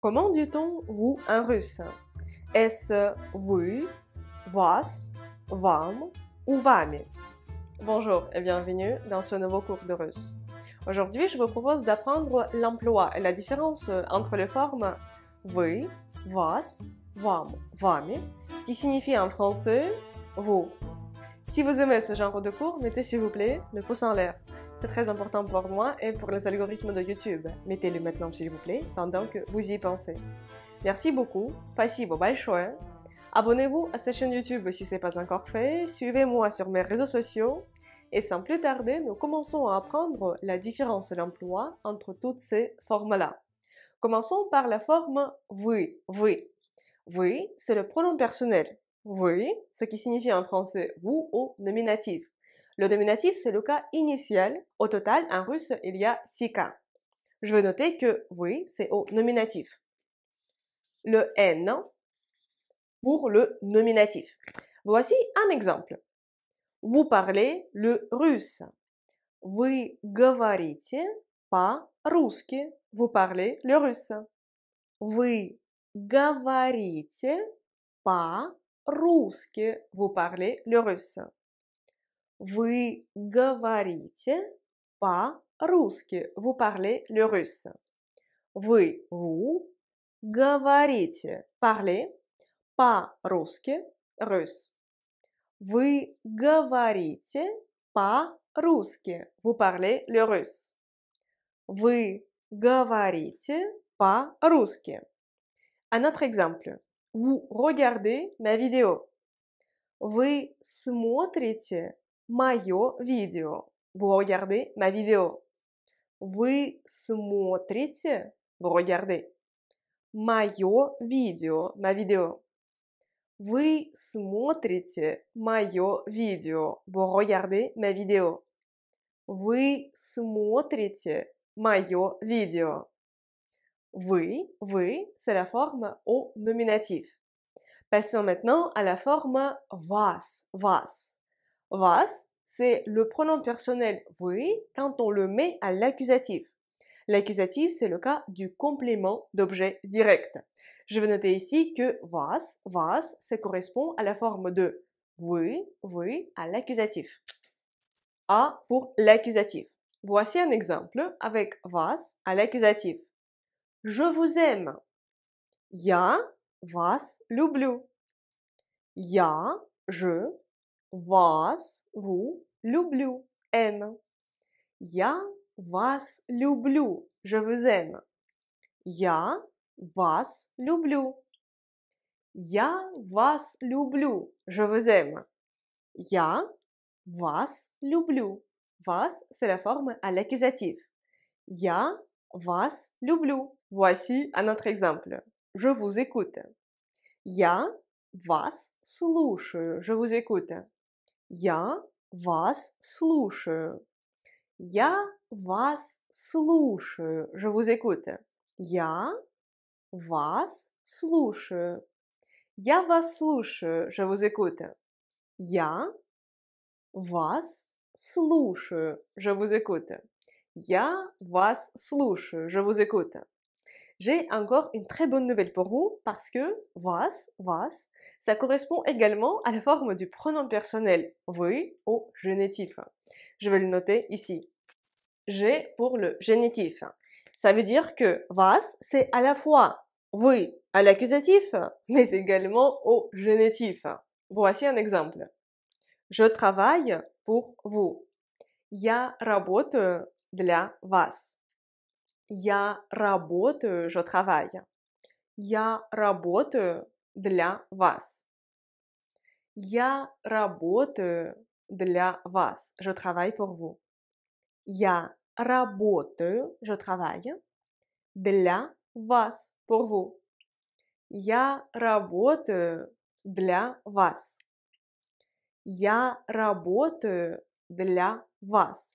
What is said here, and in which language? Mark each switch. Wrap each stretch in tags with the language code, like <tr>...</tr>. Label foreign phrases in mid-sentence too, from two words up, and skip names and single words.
<fr>Comment dit-on vous en russe? Est-ce vous,</fr> <ru>вас, вам ou вами?</ru> <fr>Bonjour et bienvenue dans ce nouveau cours de russe. Aujourd'hui, je vous propose d'apprendre l'emploi et la différence entre les formes</fr> <ru>вы, вас, вам, вами,</ru> <fr>qui signifie en français vous. Si vous aimez ce genre de cours, mettez s'il vous plaît le pouce en l'air. C'est très important pour moi et pour les algorithmes de YouTube. Mettez-le maintenant s'il vous plaît, pendant que vous y pensez. Merci beaucoup,</fr> <ru>спасибо большое.</ru> <fr>Abonnez-vous à cette chaîne YouTube si ce n'est pas encore fait, suivez-moi sur mes réseaux sociaux et sans plus tarder, nous commençons à apprendre la différence d'emploi entre toutes ces formes-là. Commençons par la forme</fr> <ru>вы, вы. Вы,</ru> <fr>c'est le pronom personnel. Вы, ce qui signifie en français vous au nominatif. Le nominatif, c'est le cas initial. Au total, en russe, il y a 6 cas. Je vais noter que oui, c'est au nominatif. Le N pour le nominatif. Voici un exemple. Vous parlez le russe.</fr> <ru>Вы говорите по-русски.</ru> <fr>Vous parlez le russe.</fr> <ru>Вы говорите по-русски.</ru> <fr>Vous parlez le russe.</fr> <ru>Вы говорите по-русски.</ru> <fr>Vous parlez le russe. Vous говорите, parlez, по-русски, russe.</fr> <ru>Вы говорите по-русски.</ru> <fr>Vous parlez le russe.</fr> <ru>Вы говорите по-русски.</ru> <fr>Un autre exemple. Vous regardez ma vidéo.</fr> <ru>Вы смотрите мое видео.</ru> <fr>Vous regardez ma vidéo.</fr> <ru>Вы смотрите,</ru> <fr>vous regardez.</fr> <ru>Мое видео,</ru> <fr>ma vidéo.</fr> <ru>Вы смотрите мое видео.</ru> <fr>Vous regardez ma vidéo.</fr> <ru>Вы смотрите мое видео. Вы,</ru> <fr>c'est la forme au nominatif. Passons maintenant à la forme</fr> <ru>вас, вас. Вас,</ru> <fr>c'est le pronom personnel вы quand on le met à l'accusatif. L'accusatif, c'est le cas du complément d'objet direct. Je vais noter ici que вас, ça correspond à la forme de вы à l'accusatif. A pour l'accusatif. Voici un exemple avec вас à l'accusatif. Je vous aime.</fr> <ru>Я вас люблю. Я, je, вас, vous, люблю, aime. Я вас люблю.</ru> <fr>Je vous aime.</fr> <ru>Я вас люблю. Я вас люблю.</ru> <fr>Je vous aime.</fr> <ru>Я вас люблю. Вас,</ru> <fr>c'est la forme à l'accusatif.</fr> <ru>Я вас люблю.</ru> <fr>Voici un autre exemple. Je vous écoute.</fr> <ru>Я вас слушаю.</ru> <fr>Je vous écoute.</fr> <ru>Я вас слушаю. Я вас слушаю.</ru> <fr>Je vous écoute.</fr> <ru>Я вас слушаю. Я вас слушаю.</ru> <fr>Je vous écoute.</fr> <ru>Я вас слушаю.</ru> <fr>Je vous écoute.</fr> <ru>Я вас слушаю.</ru> <fr>Je vous écoute. J'ai encore une très bonne nouvelle pour vous parce que вас, ça correspond également à la forme du pronom personnel вы au génitif. Je vais le noter ici. G pour le génitif. Ça veut dire que вас, c'est à la fois вы à l'accusatif, mais également au génitif. Voici un exemple. Je travaille pour vous.</fr> <ru>Я работаю для вас. Я работаю,</ru> <fr>je travaille.</fr> <ru>Я работаю для вас. Я работаю для вас.</ru> <fr>Je travaille pour vous.</fr> <ru>Я работаю,</ru> <fr>je travaille.</fr> <ru>Для вас,</ru> <fr>pour vous.</fr> <ru>Я работаю для вас. Я работаю для вас.</ru>